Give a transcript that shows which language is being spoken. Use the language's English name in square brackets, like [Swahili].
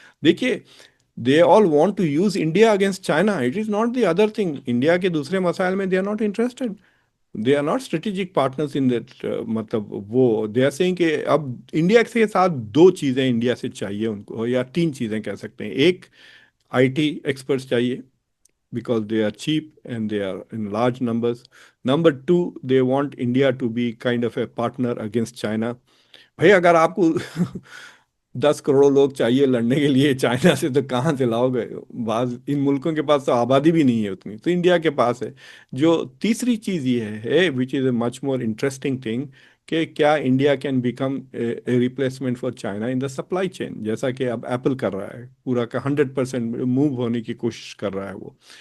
[English] देखिए, they all want to use India against China, it is not the other thing. [Hindi] India के दूसरे मसाइल में [English] They are not interested, they are not strategic partners in that. [Hindi] मतलब वो [English] they are saying [Hindi] कि अब India के साथ दो चीज़ें इंडिया से चाहिए उनको, या तीन चीज़ें कह सकते हैं। एक, IT एक्सपर्ट्स चाहिए, [English] because they are cheap and they are in large numbers. Number two, they want India to be kind of a partner against China. [Hindi] भाई अगर आपको 10 करोड़ लोग चाहिए लड़ने के लिए चाइना से, तो कहाँ से लाओगे? बाज इन मुल्कों के पास तो आबादी भी नहीं है उतनी, तो इंडिया के पास है। जो तीसरी चीज़ ये है, [English] which is a much more interesting thing, [Hindi] कि क्या [English] India can become a replacement for China in the supply chain, [Hindi] जैसा कि अब एप्पल कर रहा है, पूरा का 100% मूव होने की कोशिश कर रहा है वो।